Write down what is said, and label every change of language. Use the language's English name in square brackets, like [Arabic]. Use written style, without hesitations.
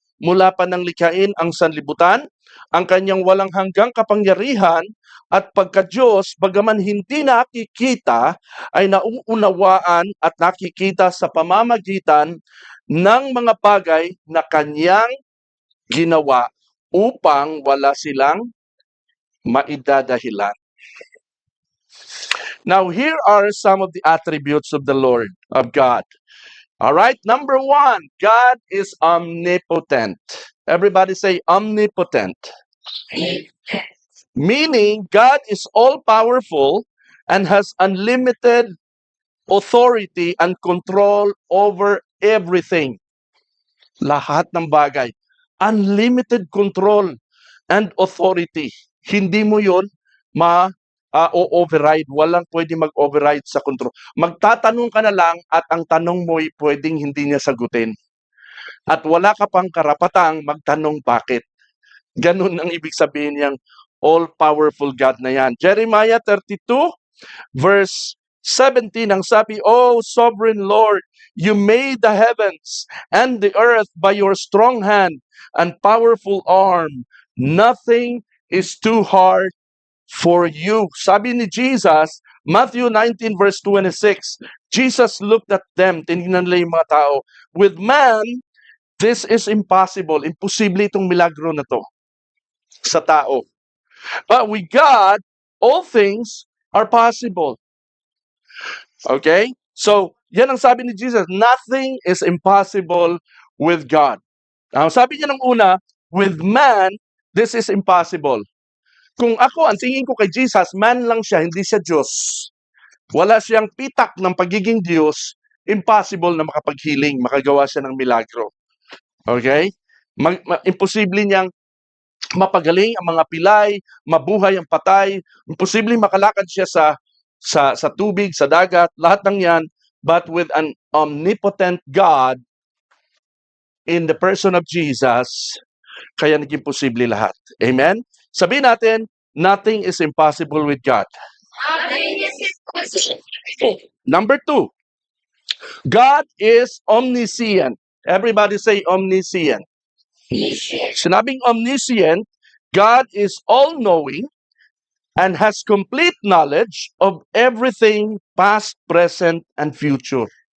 [Filipino] Mula pa nang likhain ang sanlibutan, ang kanyang walang hanggang kapangyarihan at pagka-Diyos, bagaman hindi nakikita, ay nauunawaan at nakikita sa pamamagitan ng mga bagay na kanyang ginawa upang wala silang maidadahilan. [English] Now, here are some of the attributes of the Lord, of God. All right, number one, God is omnipotent. Everybody say omnipotent. Meaning, God is all-powerful and has unlimited authority and control over everything. [Filipino] Lahat ng bagay. [English] Unlimited control and authority. [Filipino] Hindi mo yun o-override. Walang pwede mag-override sa control. Magtatanong ka na lang at ang tanong mo'y pwedeng hindi niya sagutin. At wala ka pang karapatang magtanong bakit. Ganun ang ibig sabihin niyang [English] all-powerful God [Filipino] na yan. [English] Jeremiah 32 verse 17 ang sabi, "O sovereign Lord, you made the heavens and the earth by your strong hand and powerful arm. Nothing is too hard for you." Sabi ni Jesus, Matthew 19 verse 26, Jesus looked at them, [Filipino] tinignan nila yung mga tao. [English] With man, this is impossible. [Filipino] Imposible itong milagro na to sa tao. [English] But with God, all things are possible. Okay? So, [Filipino] yan ang sabi ni Jesus, [English] nothing is impossible with God. [Filipino] Sabi niya ng una, [English] with man, this is impossible. [Filipino] Kung ako, ang tingin ko kay Jesus, man lang siya, hindi siya Diyos. Wala siyang pitak ng pagiging Diyos, impossible na makapaghiling, makagawa siya ng milagro. Okay? Imposible niyang mapagaling ang mga pilay, mabuhay ang patay, imposible makalakad siya sa tubig, sa dagat, lahat ng yan, [English] but with an omnipotent God in the person of Jesus, [Filipino] kaya naging posible lahat. [English] Amen? [Filipino] Sabihin natin, [English] nothing is impossible with God. Nothing is impossible. Number two, God is omniscient. Everybody say omniscient. Sinabing omniscient, God is all-knowing and has complete knowledge of everything past, present, and future.